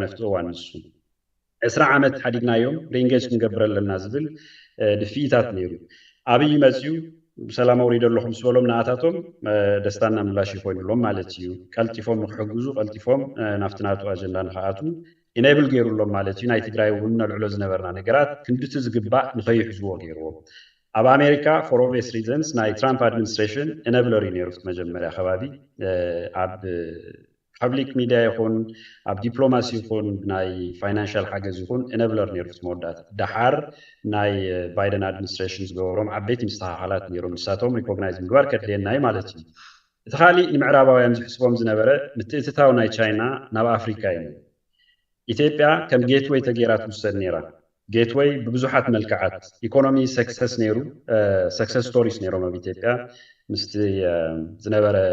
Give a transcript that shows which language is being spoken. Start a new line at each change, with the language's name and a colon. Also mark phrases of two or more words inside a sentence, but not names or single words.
Tigrinya: ኣብቲ እዋን ንሱ 20 ዓመት ሓዲግናዮም ሪንጌጅ ክንገብር ኣለና ዝብል ድፊታት ነይሩ ኣብይ መፅዩ ሰላም ኣውሪደ ኣለኹም ዝበሎም ንኣታቶም ደስታና ምላሽ ይኮይኑሎም ማለት እዩ ቀልጢፎም ንክሕግዙ ቀልጢፎም ናብቲ ናቱ ኣጀንዳ ንክኣቱ ኢኔብል ገይሩሎም ማለት እዩ ናይ ትግራይ እውን ነልዕሎ ዝነበርና ነገራት ክንድቲ ዝግባእ ንኸይሕዝዎ ገይርዎም ኣብ ኣሜሪካ
English: for obvious reasons
Tigrinya: ናይ ትራምፕ administration ኢኔብለር እዩ ነይሩ መጀመርያ ከባቢ ኣብ
English: public media
Tigrinya: ይኹን ኣብ ዲፕሎማሲ ይኹን ናይ ፋይናንሻል ሓገዝ ይኹን ኢኔብለር ነይሩ መወዳእታ ድሓር ናይ ባይደን ኣድሚኒስትሬሽን ዝገበሮም ዓበይቲ ምስተኻኻላት ነይሮም ንሳቶም ሪኮግናይዝ ምግባር ከድልየና እዩ ማለት እዩ እቲ ካሊእ ንምዕራባውያን ዝሕስቦም ዝነበረ ምትእትታው ናይ ቻይና ናብ ኣፍሪካ እዩ ኢትዮጵያ ከም ጌትዌይ ተገይራ ትውሰድ ነይራ ጌትዌይ ብብዙሓት መልክዓት ኢኮኖሚ ሰክሰስ ነይሩ
English: success stories
Tigrinya: ነይሮም ኣብ ኢትዮጵያ ምስቲ ዝነበረ